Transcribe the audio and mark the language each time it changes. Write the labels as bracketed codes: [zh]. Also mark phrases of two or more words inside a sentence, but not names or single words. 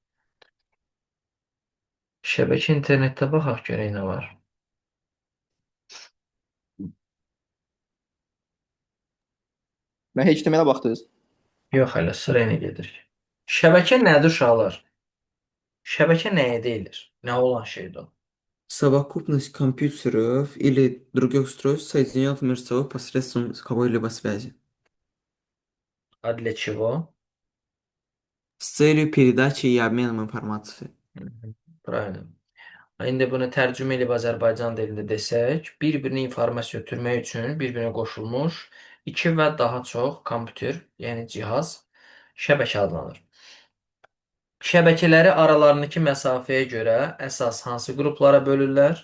[az] Şəbəkə internetdə baxaq görək nə var. Mən HTML-ə baxdınız. Yox hələ sıra ilə gedirik. Şəbəkə nədir uşaqlar? Şəbəkə nəyə deyilir? Nə olan şeydir o? [ru] Совокупность компьютеров или других устройств соединяют между собой посредством какой-либо связи А для чего? с целью передачи и обменом информацией. Правильно. [az] İndi bunu tərcümə edib Azərbaycan dilində desək, bir-birinə informasiya ötürmək üçün bir-birinə qoşulmuş iki və daha çox kompüter, yəni cihaz, şəbəkə adlanır. Şəbəkələri aralarındakı məsafəyə görə əsas hansı qruplara bölürlər?